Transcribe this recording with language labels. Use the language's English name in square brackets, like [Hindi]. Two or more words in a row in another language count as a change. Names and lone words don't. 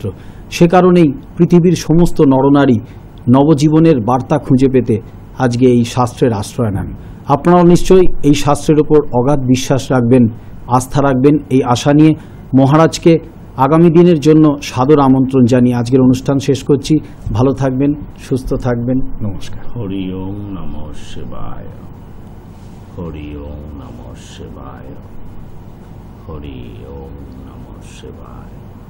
[Bangla] সে কারণেই পৃথিবীর সমস্ত নরনারী নবজীবনের বার্তা খুঁজে পেতে আজকে এই শাস্ত্রের আশ্রয় নেন। আপনারাও নিশ্চয়ই এই শাস্ত্রের ওপর অগাধ বিশ্বাস রাখবেন, আস্থা রাখবেন, এই আশা নিয়ে মহারাজকে আগামী দিনের জন্য সাদর আমন্ত্রণ জানিয়ে আজকের অনুষ্ঠান শেষ করছি। ভালো থাকবেন, সুস্থ থাকবেন। নমস্কার। [Sanskrit] हरि ओम् नमः शिवाय, हरि ओम् नमः शिवाय, हरि ओम् नमः शिवाय।